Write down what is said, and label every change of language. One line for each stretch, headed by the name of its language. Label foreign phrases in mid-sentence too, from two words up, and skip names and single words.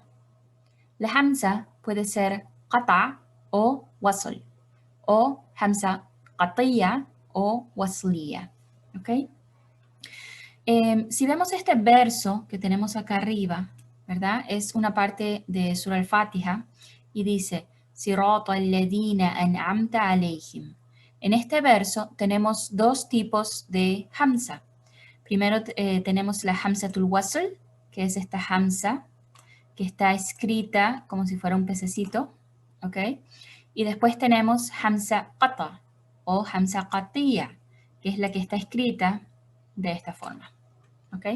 Spanish: La hamza puede ser qata' o wasl, o
Arabic: همزة قطعية
Spanish: o wasliyya. ¿Ok? Si vemos este verso que tenemos acá arriba, ¿verdad? Es una parte de Surah al-Fatiha y dice,
Arabic: صراط الذين أنعمت عليهم.
Spanish: En este verso tenemos dos tipos de hamza. Primero tenemos la
Arabic: همزة الوصل,
Spanish: que es esta hamza que está escrita como si fuera un pececito, ¿ok? Y después tenemos
Arabic: همزة قطع
Spanish: o
Arabic: همزة قطعية,
Spanish: que es la que está escrita de esta forma, ¿ok?